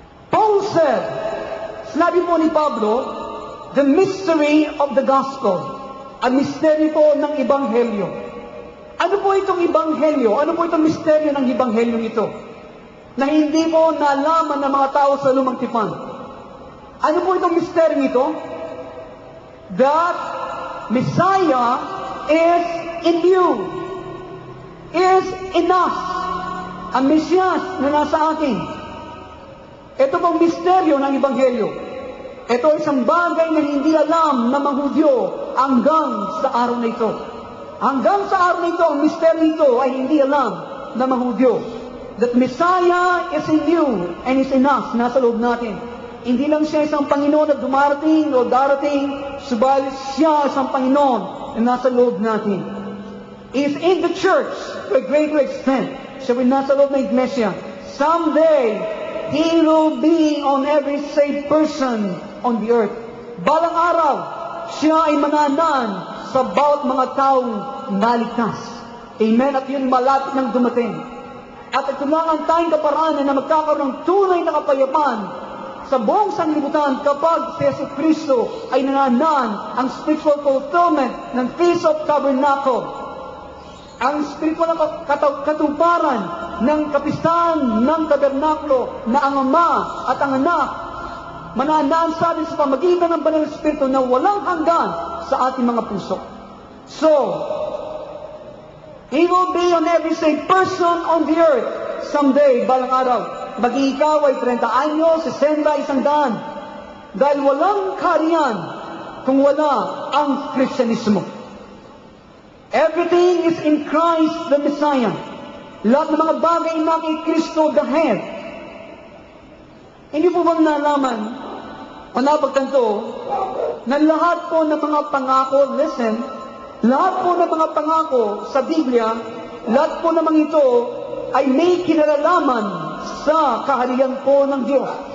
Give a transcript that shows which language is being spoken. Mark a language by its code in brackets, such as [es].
[en] Paul said, [tl] sinabi po ni Pablo, [en] the mystery of the gospel, [tl] ang misteryo po ng Ebanghelyo. Ano po itong Ebanghelyo? Ano po itong misteryo ng Ebanghelyo ito? Na hindi po nalaman ng mga tao sa lumang tipan. Ano po itong misteryo ito? [en] That Messiah is in you, is in us. [tl] Ang Mesiyas na nasa atin. Ito pong misteryo ng Ebanghelyo. Ito ay isang bagay na hindi alam ng mga Hudyo hanggang sa araw na ito. Hanggang sa araw na ito, ang misteryo ito ay hindi alam ng mga Hudyo. [en] That Messiah is in you and is in us, [tl] nasa loob natin. Hindi lang siya isang Panginoon na dumarating o darating, subalit siya isang Panginoon na nasa loob natin. [en] is in the church to a greater extent. [tl] Siya ay nasa loob ng iglesia. [en] Someday, He will be on every saved person on the earth. [tl] Balang araw, siya ay mananan sa bawat mga taong naligtas. Amen? At yun malapit ng dumating. At ito lang ang tayong kaparaanan na magkakaroon ng tunay na kapayapaan sa buong sanglibutan kapag si Yesu Kristo ay nananan ang [en] spiritual fulfillment ng Feast of Tabernacle. [tl] Ang spiritual na katuparan ng kapistahan ng tabernakulo na ang Ama at ang Anak mananaan sa atin sa pamagitan ng Banal na Espiritu na walang hanggan sa ating mga puso. [en] So, He will be on every saved person on the earth someday, [tl] balang araw. Maging ikaw ay 30 anyos, 60, 100. Dahil walang kaharian kung wala ang Kristyanismo. [en] Everything is in Christ the Messiah. [tl] Lahat ng mga bagay na kay Kristo the head. Hindi po bang nalaman o napagtanto na lahat po ng mga pangako, listen, lahat po ng mga pangako sa Biblia, lahat po naman ito ay may kinalalaman sa kaharian po ng Diyos.